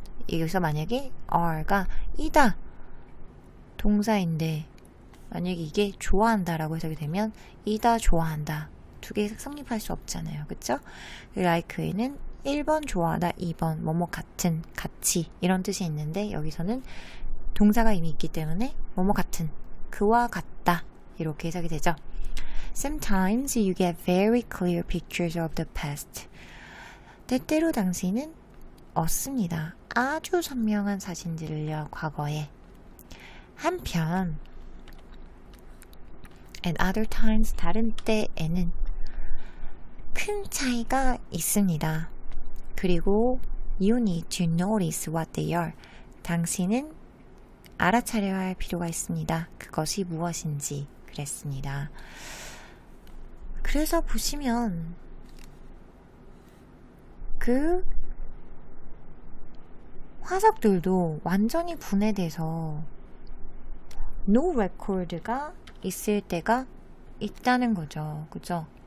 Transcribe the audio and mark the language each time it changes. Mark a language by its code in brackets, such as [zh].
[ko] 여기서 만약에 are가 이다 동사인데 만약에 이게 좋아한다라고 해석이 되면 이다 좋아한다 두 개 성립할 수 없잖아요. 그쵸? like에는 1번 좋아하다, 2번 뭐뭐 같은, 같이 이런 뜻이 있는데 여기서는 동사가 이미 있기 때문에 뭐뭐 같은, 그와 같다 이렇게 해석이 되죠. [en] Sometimes you get very clear pictures of the past. [ko] 때때로 당신은 얻습니다. 아주 선명한 사진들을요, 과거에. 한편 [en] at other times, [ko] 다른 때에는 큰 차이가 있습니다. 그리고 [en] you need to notice what they are. [ko] 당신은 알아차려야 할 필요가 있습니다. 그것이 무엇인지 그랬습니다. 그래서 보시면 그 화석들도 완전히 분해돼서 [en] no record [ko] 가 있을 때가 있다는 거죠. 그죠?